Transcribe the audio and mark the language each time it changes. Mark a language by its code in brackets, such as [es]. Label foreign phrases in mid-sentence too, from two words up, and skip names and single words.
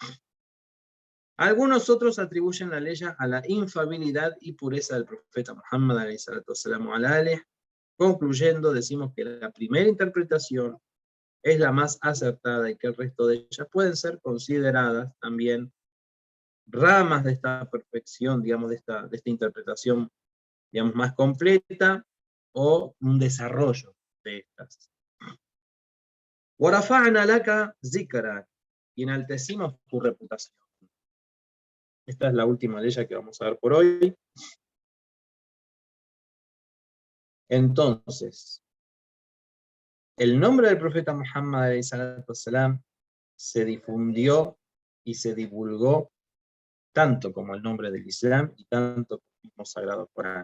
[es] Algunos otros atribuyen la ley a la infalibilidad y pureza del profeta Muhammad, concluyendo, decimos que la primera interpretación es la más acertada y que el resto de ellas pueden ser consideradas también ramas de esta perfección, digamos, de esta interpretación, digamos, más completa, o un desarrollo de estas. [ar] وَرَفَعْنَا لَكَ ذِكْرَكَ, [es] y enaltecimos tu reputación. Esta es la última de ellas que vamos a ver por hoy. Entonces, el nombre del profeta Muhammad ﷺ se difundió y se divulgó tanto como el nombre del Islam y tanto como el mismo Sagrado Corán.